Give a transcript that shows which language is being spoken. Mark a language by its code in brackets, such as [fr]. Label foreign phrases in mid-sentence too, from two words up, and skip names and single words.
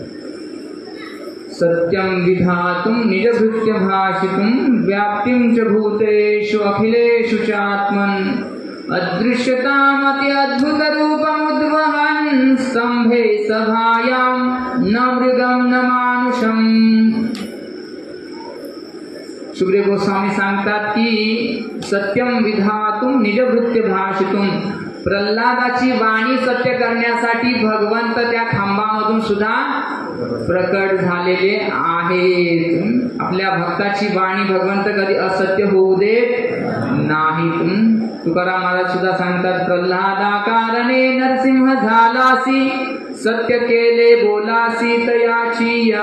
[sa] सत्यं विधातुं निजभृत्य भाषितुं व्याप्तिं च भूतेषु अखिलेषु चात्मन् अदृश्यतामति अद्भुतरूपमुद्वहन् स्तंभे सभायां न मृगं न मानुषम्। [mr] सुखदेव गोस्वामी सांगतात की [sa] सत्यम विधातुम निजभृत्य भाषितुम, [mr] प्रल्हादाची वाणी सत्य करण्यासाठी भगवंत त्या खांबामधून सुद्धा प्रकट झालेले आहेत। आपल्या भक्ताची वाणी भगवंत कधी असत्य होऊ देत नाहीत। तुकाराम महाराज सुद्धा सांगतात, प्रल्हादा कारणे नरसिंह झालासी, सत्य केले बोलासी तयाची या।